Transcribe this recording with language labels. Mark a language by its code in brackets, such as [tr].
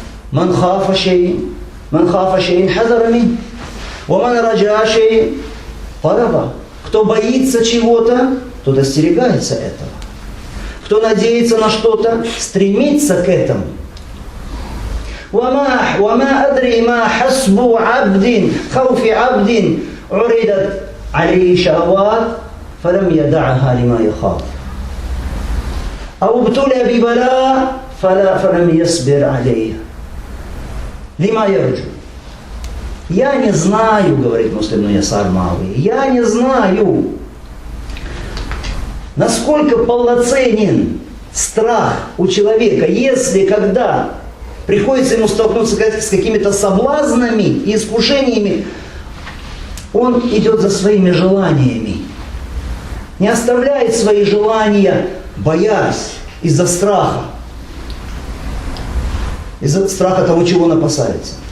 [ar] Ман хафа шейин хазара мин. Ва ман раджа шейин тараба. [ru] Кто боится чего-то, тот остерегается этого. Кто надеется на что-то, стремится к этому. [ar] وما أدري ما حسب عبد خوف عبد عرضت عليه شهوات فلم يدعها لما يخاف أو ابتلي ببلاء فلم يصبر عليه لما يرجو. [ru] Я не знаю, говорит Муслим ибн Ясар Мауи, я не знаю, насколько полноценен страх у человека, если когда приходится ему столкнуться с какими-то соблазнами и искушениями, он идет за своими желаниями, не оставляет свои желания, боясь из-за страха того, чего он опасается.